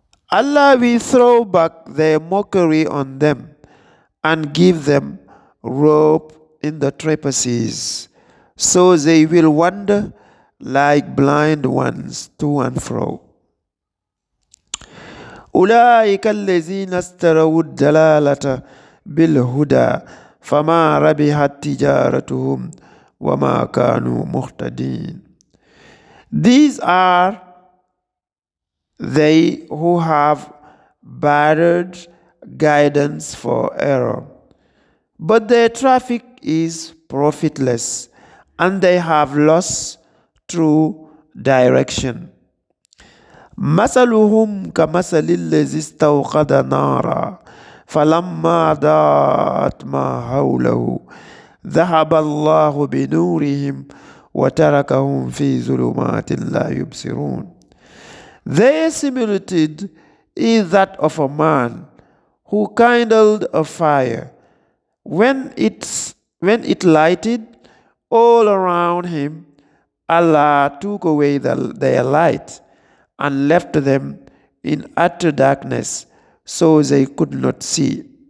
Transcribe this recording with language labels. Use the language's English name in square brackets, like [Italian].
[English] Allah will throw back their mockery on them and give them rope in the trapeces, so they will wander like blind ones to and fro. [Arabic] أولئك الذين اشتروا الضلالة بالهدى فما ربحت تجارتهم وما كانوا مهتدين. [English] These are they who have bartered guidance for error, but their traffic is profitless, and they have lost true direction. [Arabic] مثلهم كمثل الذي استوقد نارا فلما ضاءت ما حوله ذهب الله بنورهم وتركهم في ظلمات لا يبصرون. [English] Their similitude is that of a man who kindled a fire. When it lighted all around him, Allah took away their light and left them in utter darkness, so they could not see.